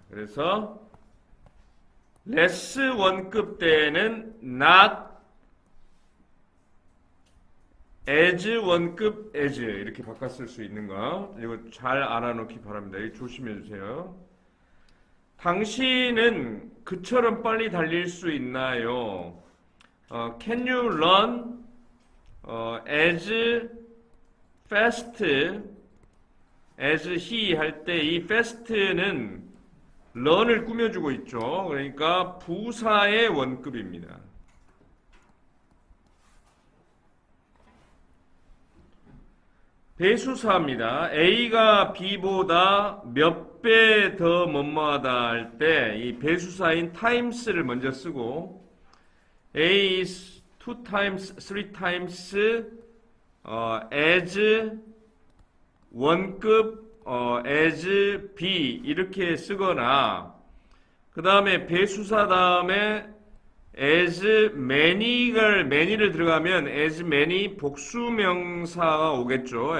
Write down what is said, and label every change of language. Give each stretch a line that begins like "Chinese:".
Korean: 그래서 less 원급 때는 not as 원급 as 이렇게 바꿔 쓸 수 있는 거 이거 잘 알아놓기 바랍니다. 이거 조심해 주세요. 당신은 그처럼 빨리 달릴 수 있나요?
English: Can you run as fast as he
Korean: 할 때 이 fast는 run을 꾸며주고 있죠. 그러니까 부사의 원급입니다. 배수사입니다. A가 B보다 몇 배 더 뭐뭐하다 할 때 이 배수사인 times를 먼저 쓰고 A is 2 times, 3 times as 원급 as B 이렇게 쓰거나 그 다음에 배수사 다음에 as many를 들어가면 as many 복수명사가 오겠죠.